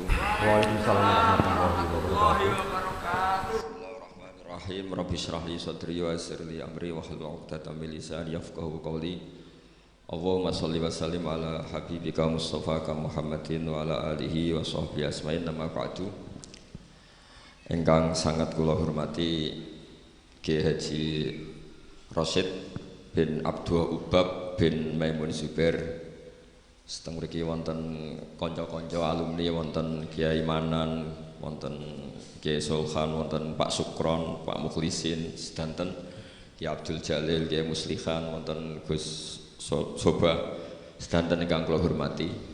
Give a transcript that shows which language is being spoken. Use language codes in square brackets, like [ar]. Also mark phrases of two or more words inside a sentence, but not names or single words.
[ar] وعليكم السلام ورحمة الله وبركاته. بسم الله الرحمن الرحيم رب اشرح لي صدري ويسر لي أمري واحلل عقدة من لساني يفقهوا قولي. اللهم صل وسلم على حبيبك مصطفى محمد وعلى آله وصحبه أجمعين أما بعد. [jv] Ingkang sangat kula hormati Kiai Haji Rasyid bin Abdul Ubab bin Maimun Zubair. Seteng mriki wonten kanca-kanca alumni, wonten Kiai Manan, wonten Kiai Sulhan, wonten Pak Sukron, Pak Mukhlisin, sedanten Kiai Abdul Jalil, Kiai Muslihan, wonten Gus Soba, sedanten ingkang kula hormati.